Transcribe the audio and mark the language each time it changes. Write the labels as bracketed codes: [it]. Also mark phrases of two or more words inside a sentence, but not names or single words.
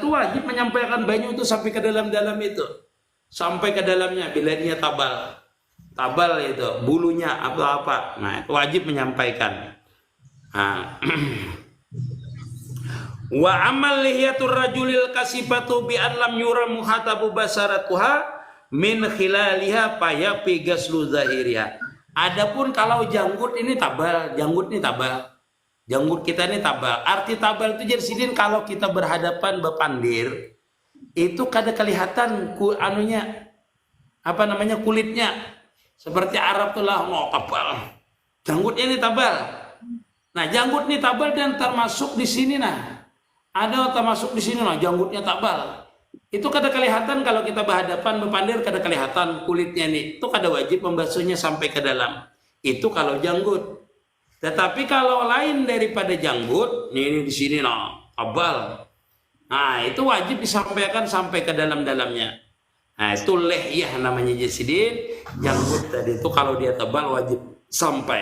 [bjn] Itu wajib menyampaikan banyu itu sampai ke dalam-dalam itu. Sampai ke dalamnya bila dia tabal. Tabal itu, bulunya apa-apa. Nah, itu wajib menyampaikan. [ar] Nah. وأما لحية الرجل الكثيفة بأن لم ير المخاطب بشرتها من خلالها فيكفي غسل ظاهرها. [bjn] Adapun kalau janggut kita ini tabal. Arti tabal itu jadi sidin kalau kita berhadapan bepandir itu kada kelihatan kulitnya. Seperti Arab tuh lah tabal. Janggutnya ini tabal. Nah, janggut ini tabal dan termasuk di sini ada termasuk di sini janggutnya tabal. Itu kada kelihatan kalau kita berhadapan bepandir, kada kelihatan kulitnya ini. Itu kada wajib membasuhnya sampai ke dalam. Itu kalau janggut. Tetapi kalau lain daripada janggut, ini di sini tabal. Nah, itu wajib disampaikan sampai ke dalam-dalamnya. Nah, itu lehyah namanya jasidin. Janggut tadi itu kalau dia tebal wajib sampai.